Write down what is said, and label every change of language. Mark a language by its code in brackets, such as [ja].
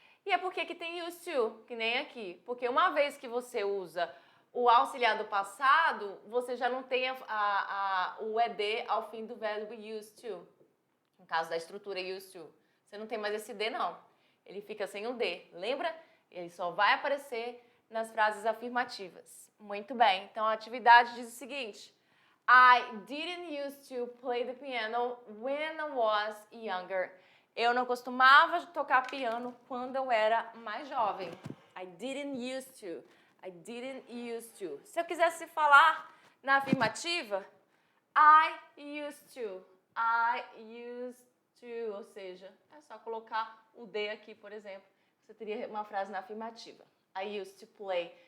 [pt] E é porque que tem used to, que nem aqui. Porque uma vez que você usa o auxiliar do passado, você já não tem o ED ao fim do verbo used to. No caso da estrutura used to. Você não tem mais esse D, não. Ele fica sem o D. Lembra? Ele só vai aparecer nas frases afirmativas. Muito bem. Então, a atividade diz o seguinte. [en] I didn't used to play the piano when I was younger. [pt] Eu não costumava tocar piano quando eu era mais jovem. [en] I didn't used to. I didn't used to. [pt] Se eu quisesse falar na afirmativa, [en] I used to. I used to. [pt] Ou seja, é só colocar o D aqui, por exemplo. Você teria uma frase na afirmativa. [en] I used to play.